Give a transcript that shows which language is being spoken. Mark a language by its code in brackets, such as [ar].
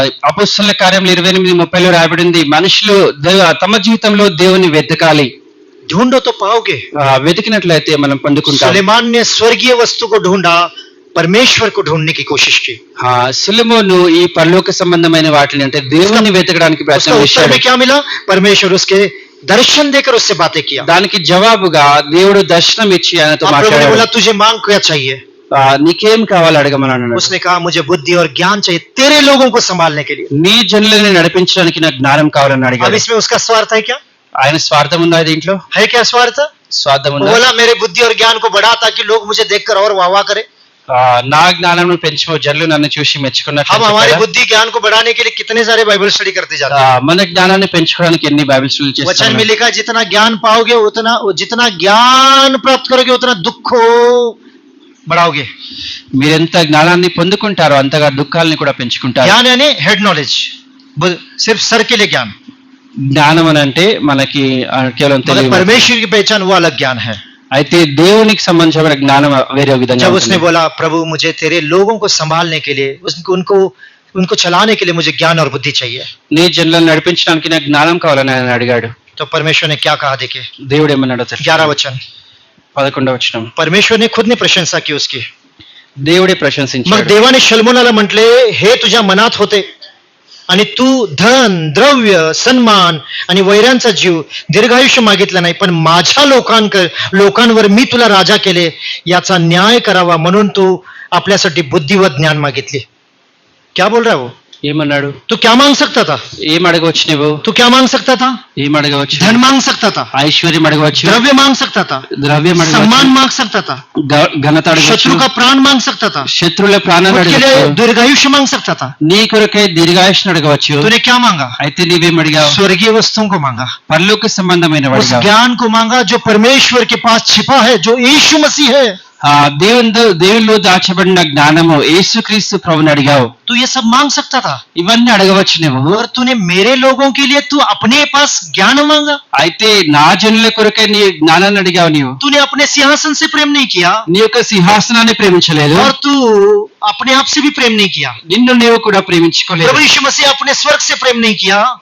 [te] అపొస్తలుల కార్యములు 28:30 రాబడింది, మనుషులు తమ జీవితంలో దేవుని వెతకాలి. [hi] ढूंढो तो पाओगे। [te] వెతికినట్లయితే మనం పొందుకుంటాం. [hi] सुलेमान ने स्वर्गीय वस्तु को ढूंढा, परमेश्वर को ढूंढने की कोशिश की। [te] సులెమోను ఈ పరలోక సంబంధమైన వాటిని అంటే దేవుని వెతకడానికి [hi] उसका [te] ప్రయత్నం [hi] उत्तर [te] చేశాడు. [hi] में क्या मिला? परमेश्वर उसके दर्शन देकर उससे बातें किया। [te] దానికి జవాబుగా దేవుడు దర్శనం ఇచ్చి ఆయనతో [hi] अब प्रभु ने [te] మాట్లాడాడు. [hi] बोला तुझे मांग क्या चाहिए? [te] నీకేం కావాలి అడగమని అన్నాడు. [hi] उसने कहा मुझे बुद्धि और ज्ञान चाहिए तेरे लोगों को संभालने के लिए। [te] నీ జనులని నడిపించడానికి నాకు జ్ఞానం కావాలని [hi] अब [te] అడిగాడు. [hi] इसमें उसका स्वार्थ है क्या? [te] ఆయన స్వార్థం ఉందా దీంట్లో? [hi] है क्या स्वार्थ? [te] స్వార్థం [hi] वो [te] ఉందా? [hi] बोला मेरे बुद्धि और ज्ञान को बढ़ा ताकि लोग मुझे देखकर और वाह वाह करे। [te] నా జ్ఞానం పెంచు, జనులు నన్ను చూసి మెచ్చుకున్నట్లు [hi] हम हमारे [te] చెప్పాడా? [hi] बुद्धि ज्ञान को बढ़ाने के लिए कितने सारे बाइबल स्टडी करते जाते [te] మన జ్ఞానాన్ని పెంచుకోవడానికి ఎన్ని బైబిల్ స్టడీలు [hi] हैं। वचन में [te] చేస్తాం. [hi] लिखा है जितना ज्ञान पाओगे उतना जितना ज्ञान प्राप्त करोगे उतना दुख बढ़ाओगे। [te] మీరెంత జ్ఞానాన్ని పొందుకుంటారో అంతగా దుఃఖాలని కూడా పెంచుకుంటారు. [hi] ज्ञान यानी हेड नॉलेज, सिर्फ सर के लिए ज्ञान। [te] జ్ఞానం అని అంటే మనకి కేవలం [hi] मगर [te] తెలియదు. [hi] परमेश्वर की पहचान वो अलग ज्ञान है। [te] అయితే దేవునికి సంబంధించిన జ్ఞానం వేరే విధంగా [hi] जब [te] ఉంటుంది. [hi] उसने बोला प्रभु मुझे तेरे लोगों को संभालने के लिए उनको उनको चलाने के लिए मुझे ज्ञान और बुद्धि चाहिए, [te] నీ జనులను నడిపించడానికి నాకు జ్ఞానం కావాలని ఆయన అడిగాడు. [hi] तो परमेश्वर ने क्या कहा देखिए [te] దేవుడు ఏమన్నాడో తెలుసా? [hi] 11 वचन। [te] 11వ వచనం. [hi] परमेश्वर ने खुद ने प्रशंसा की उसकी। [te] దేవుడే [mr] मग [te] ప్రశంసించాడు. [mr] देवाने शल्मोनाला म्हटले हे तुझ्या मनात होते आणि तू धन द्रव्य सन्मान आणि वैरांचा जीव दीर्घायुष्य मागितलं नाही, पण माझ्या लोकांवर मी तुला राजा केले याचा न्याय करावा म्हणून तू आपल्यासाठी बुद्धी व ज्ञान मागितली। [hi] क्या बोल रहा है वो? [te] ఏమన్నాడు? [hi] तू क्या मांग सकता था? [te] ఏం అడగవచ్చు నువ్వు? [hi] तू क्या मांग सकता था? [te] ఏం అడగవచ్చు? [hi] धन मांग सकता था, [te] ఐశ్వర్యం అడగవచ్చు, [hi] द्रव्य मांग सकता था, [te] ద్రవ్యం [hi] सम्मान [te] అడగవచ్చు, [hi] मांग सकता था, [te] ఘనత అడగవచ్చు, [hi] शत्रु का प्राण मांग सकता था, [te] శత్రువుల ప్రాణాలు [hi] खुद के लिए [te] అడగవచ్చు, [hi] दीर्घायुष्य मांग सकता था। [te] నీ కొరకై దీర్ఘాయుష్ను అడగవచ్చు. [hi] तूने क्या मांगा? [te] అయితే నీవేం అడిగావు? [hi] स्वर्गीय वस्तुओं को मांगा, [te] పరలోక సంబంధమైన [hi] उस [te] అడిగావు. [hi] ज्ञान को मांगा जो परमेश्वर के पास छिपा है, जो यीशु मसीह है। [te] దేవునిలో దాచబడిన జ్ఞానము యేసుక్రీస్తు ప్రభుని అడిగావు. [hi] तू ये सब मांग सकता था, [te] ఇవన్నీ అడగవచ్చు నువ్వు. [hi] और तूने मेरे लोगों के लिए तू अपने पास ज्ञान मांगा। [te] అయితే నా జనుల కొరకై నీ జ్ఞానాన్ని అడిగావు. నీవు [hi] तूने अपने सिंहासन से प्रेम नहीं किया, [te] నీ యొక్క సింహాసనాన్ని ప్రేమించలేదు, [hi] और तू अपने आप से भी प्रेम नहीं किया। [te] నిన్ను నీవు కూడా ప్రేమించుకోలేదు. [hi] प्रभु यीशु मसीह अपने स्वर्ग से प्रेम नहीं किया,